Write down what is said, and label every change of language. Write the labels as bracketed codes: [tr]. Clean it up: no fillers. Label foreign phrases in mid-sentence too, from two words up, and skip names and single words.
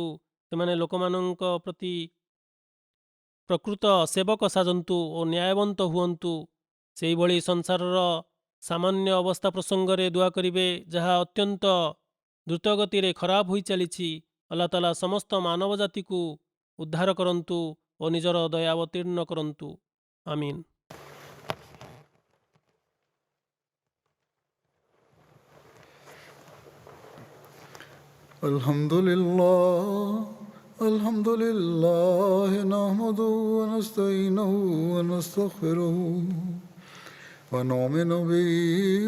[or] ସେମାନେ ଲୋକମାନଙ୍କ ପ୍ରତି ପ୍ରକୃତ ସେବକ ସାଜନ୍ତୁ ଓ ନ୍ୟାୟବନ୍ତ ହୁଅନ୍ତୁ। ସେହିଭଳି ସଂସାରର ସାମାନ୍ୟ ଅବସ୍ଥା ପ୍ରସଙ୍ଗରେ ଦୁଆ କରିବେ ଯାହା ଅତ୍ୟନ୍ତ ଦ୍ରୁତଗତିରେ ଖରାପ ହୋଇ ଚାଲିଛି। ଆଲ୍ଲାହ ତାଆଲା ସମସ୍ତ ମାନବ ଜାତିକୁ ଉଦ୍ଧାର କରନ୍ତୁ ଓ ନିଜର ଦୟା ଅବତୀର୍ଣ୍ଣ କରନ୍ତୁ। ଆମିନ୍। [ar] الحمد لله نحمده و نستعينه و نستغفره و نؤمن به و